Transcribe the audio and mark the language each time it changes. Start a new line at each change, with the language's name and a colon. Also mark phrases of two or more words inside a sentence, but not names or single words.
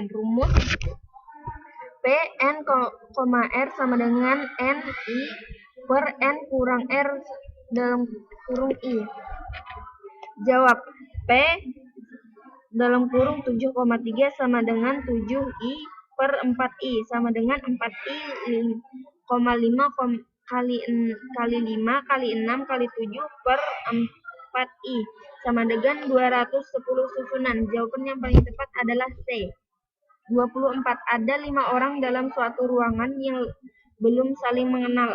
Indonesian: Rumus P N, R sama dengan N I per N kurang R dalam kurung I. Jawab. P dalam kurung 7,3 sama dengan 7I per 4I sama dengan 4I 5 kali 5 kali 6 kali 7 per 4I sama dengan 210 susunan. Jawaban yang paling tepat adalah C. 24. Ada 5 orang dalam suatu ruangan yang belum saling mengenal.